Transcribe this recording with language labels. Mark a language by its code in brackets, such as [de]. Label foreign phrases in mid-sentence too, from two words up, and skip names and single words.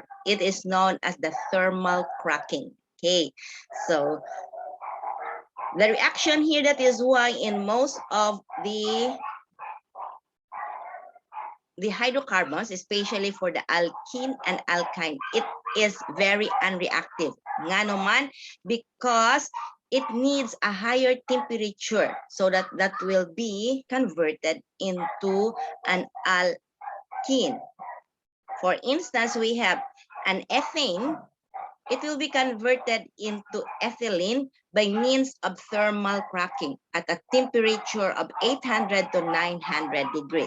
[en] It is known as the thermal cracking. Okay, so the reaction here, that is why in most of the the hydrocarbons, especially for the alkene and alkyne, it is very unreactive. [tl] Nga naman, [en] because it needs a higher temperature so that will be converted into an alkene. For instance, we have an ethane. It will be converted into ethylene by means of thermal cracking at a temperature of 800 to 900 degrees.